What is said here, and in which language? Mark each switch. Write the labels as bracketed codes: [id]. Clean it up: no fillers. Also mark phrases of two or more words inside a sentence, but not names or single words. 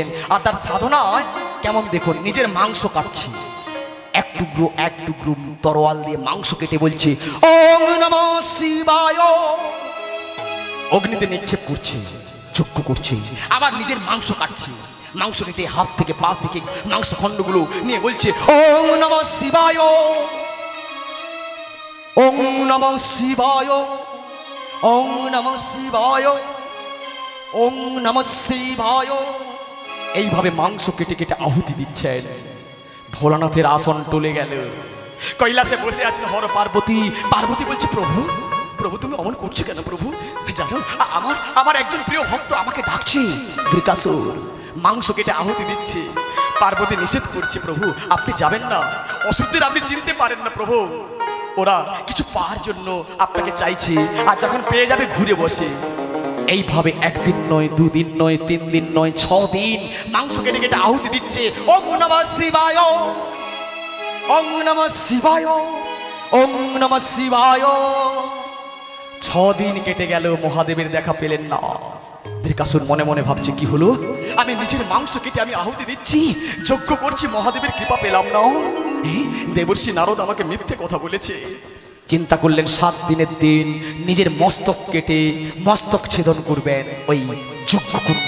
[bn] আর তার সাধনায় কেমন দেখুন, নিজের মাংস কাটছে, এক টুকরো তরোয়াল দিয়ে মাংস কেটে বলছে [sa] ওম নমঃ শিবায়, [bn] অগ্নিতে নিক্ষেপ করছে, যজ্ঞ করছে। আবার নিজের মাংস কাটছে, মাংস কেটে হাত থেকে পা থেকে মাংস খণ্ডগুলো নিয়ে বলছে [sa] ওম নমঃ শিবায়, ওম নমঃ শিবায়, ওম নমঃ শিবায়, ওম নমঃ শিবায়। [bn] এইভাবে মাংস কেটে কেটে আহুতি দিচ্ছেন। ভোলানাথের আসন টলে গেল, কৈলাসে বসে আছেন হর পার্বতী। পার্বতী বলছে প্রভু প্রভু তুমি অমন করছো কেন? প্রভু জানো আমার একজন প্রিয় ভক্ত আমাকে ডাকছে। বৃকাসুর মাংস কেটে আহুতি দিচ্ছে, পার্বতী নিষেধ করছে, প্রভু আপনি যাবেন না, অসুরদের আপনি চিনতে পারেন না প্রভু, ওরা কিছু পাওয়ার জন্য আপনাকে চাইছে, আর যখন পেয়ে যাবে ঘুরে বসে। এইভাবে একদিন নয়, দুদিন নয়, 3 দিন নয়, 6 দিন মাংস কেটে কেটে আহুতি দিচ্ছে। [sa] ওম নমঃ শিবায়, ওম নমঃ শিবায়, ওম নমঃ শিবায়। [bn] 6 দিন কেটে গেল, মহাদেবের দেখা পেলেন না। বৃকাসুর মনে মনে ভাবছে কি হলো, আমি নিজের মাংস কেটে আমি আহুতি দিচ্ছি, যজ্ঞ করছি, মহাদেবের কৃপা পেলাম না। দেবর্ষি নারদ আমাকে মিথ্যে কথা বলেছে। চিন্তা করলেন 7 দিনের দিন নিজের মস্তক কেটে মস্তক ছেদন করবেন ওই যজ্ঞ কুণ্ডে।